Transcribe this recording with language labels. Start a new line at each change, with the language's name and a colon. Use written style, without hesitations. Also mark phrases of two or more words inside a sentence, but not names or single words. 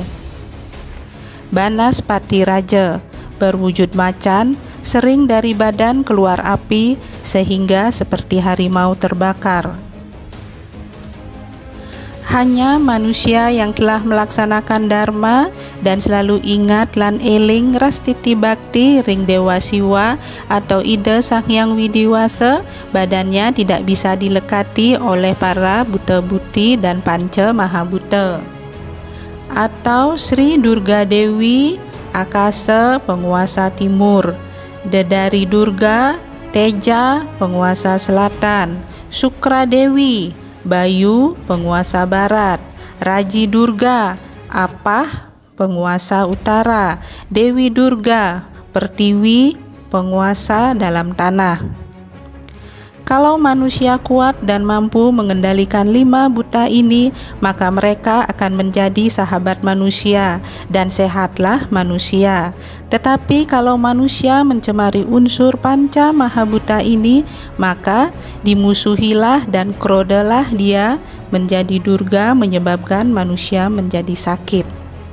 Indonesian: Banaspati raja, berwujud macan, sering dari badan keluar api sehingga seperti harimau terbakar. Hanya manusia yang telah melaksanakan dharma dan selalu ingat
Balinese: lan eling rastiti bakti ring
Indonesian: Dewa Siwa atau Ida Sang Hyang Widiwasa, badannya tidak bisa dilekati oleh para buta-buti dan panca mahabuta. Atau Sri Durga Dewi Akasa, penguasa timur, Dedari Durga Teja, penguasa selatan, Sukra Dewi Bayu, penguasa barat, Raji Durga Apah, penguasa utara, Dewi Durga Pertiwi, penguasa dalam tanah. Kalau manusia kuat dan mampu mengendalikan 5 buta ini, maka mereka akan menjadi sahabat manusia dan sehatlah manusia. Tetapi kalau manusia mencemari unsur panca mahabuta ini, maka dimusuhilah dan krodalah dia menjadi durga, menyebabkan manusia menjadi sakit.